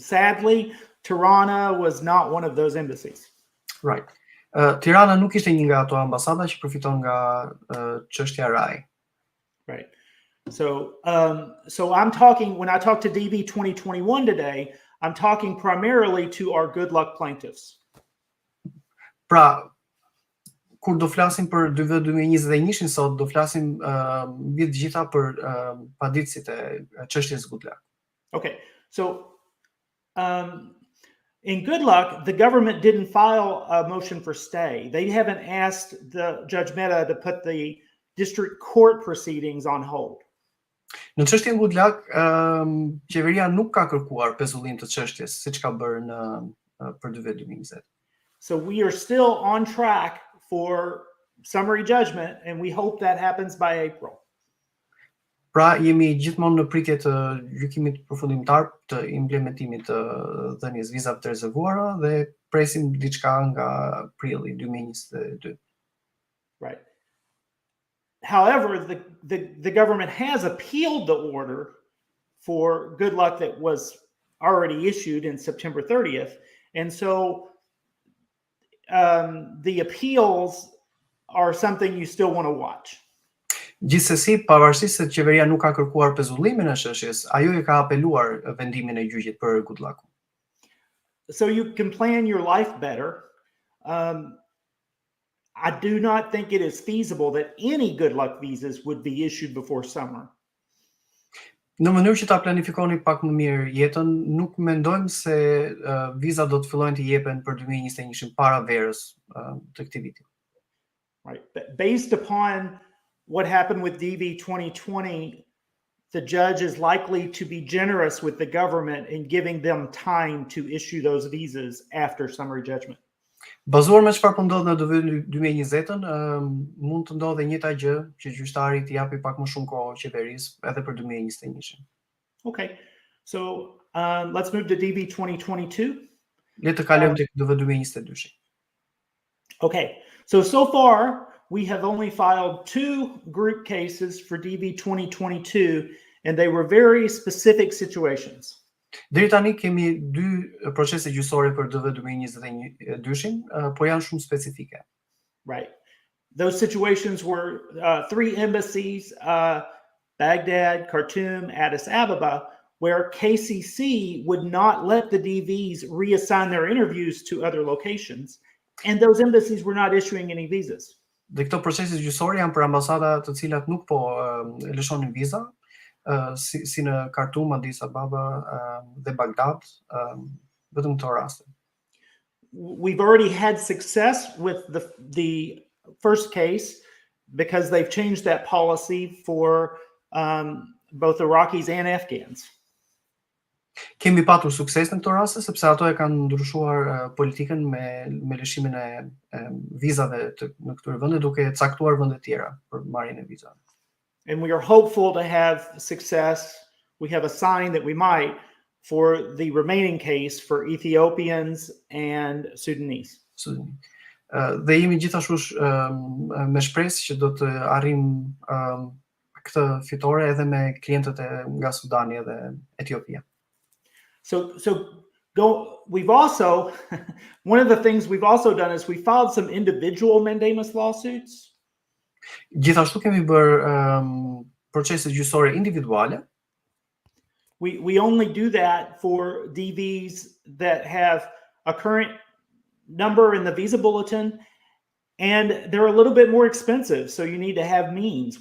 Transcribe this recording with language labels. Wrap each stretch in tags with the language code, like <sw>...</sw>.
<en>Sadly, Tirana was not one of those embassies. Right.</en> <sq>Tirana nuk ishte një nga ato ambasada që përfiton nga çështja RAI.</sq> <en>Right. So I'm talking, when I talk to DV 2021 today, I'm talking primarily to our good luck plaintiffs.</en> <sq>Pra, kur do flasim për DV 2021 sot, do flasim mbi të gjitha për paditësit e çështjes good luck.</sq> <en>Okay, so in good luck, the government didn't file a motion for stay. They haven't asked the Judge Mehta to put the district court proceedings on hold.</en> <sq>Në çështjen good luck, qeveria nuk ka kërkuar pezullim të çështjes, siç ka bërë për DV 2020.</sq> <en>So we are still on track for summary judgment, and we hope that happens by April.</en> <sq>Pra jemi gjithmonë në pritje të gjykimit përfundimtar të implementimit të dhënies vizave të rezervuara dhe presim diçka nga prilli 2022.</sq> <en>Right. However, the government has appealed the order for good luck that was already issued in September 30th. And so the appeals are something you still want to watch.</en> <sq>Gjithsesi, pavarësisht se qeveria nuk ka kërkuar pezullimin e çështjes, ajo e ka apeluar vendimin e gjyqit për good luck.</sq> <en>So you can plan your life better. I do not think it is feasible that any good luck visas would be issued before summer.</en> <sq>Në mënyrë që ta planifikoni pak më mirë jetën, nuk mendojmë se viza do të fillojnë të jepen për 2021 para verës të këtij viti.</sq> <en>Right. But based upon what happened with DV 2020, the judge is likely to be generous with the government in giving them time to issue those visas after summary judgment.</en> <sq>Bazuar me çfarë po ndodh në DV 2020-ën, mund të ndodhë njëjta gjë që gjyqtari të japi pak më shumë kohë qeverisë edhe për 2021.</sq> <en>Okay. So let's move to DV 2022.</en> <sq>Le të kalojmë tek DV 2022.</sq> <en>Okay. So far we have only filed 2 group cases for DV 2022, and they were very specific situations.</en> <sq>Deri tani kemi 2 procese gjyqësore për DV 2022-shin, por janë shumë specifike.</sq> <en>Right. Those situations were 3 embassies, Baghdad, Khartoum, Addis Ababa, where KCC would not let the DVs reassign their interviews to other locations, and those embassies were not issuing any visas.</en> <sq>Dhe këto procese gjyqësore janë për ambasada të cilat nuk po lëshonin viza, si në Khartoum, Addis Ababa dhe Baghdad, vetëm këto raste.</sq> <en>We've already had success with the first case because they've changed that policy for both Iraqis and Afghans.</en> <sq>Kemi patur sukses në këto raste sepse ato e kanë ndryshuar politikën me lëshimin e vizave në këtyre vende, duke caktuar vende të tjera për marrjen e vizave.</sq> <en>And we are hopeful to have success. We have a sign that we might for the remaining case for Ethiopians and Sudanese.</en> <sq>Dhe jemi gjithashtu me shpresë që do të arrim këtë fitore edhe me klientët nga Sudani dhe Etiopia.</sq> <en>So we've also, one of the things we've also done is we filed some individual mandamus lawsuits.</en> <sq>Gjithashtu kemi bërë procese gjyqësore individuale.</sq> <en>We only do that for DVs that have a current number in the visa bulletin, and they're a little bit more expensive, so you need to have means.</en>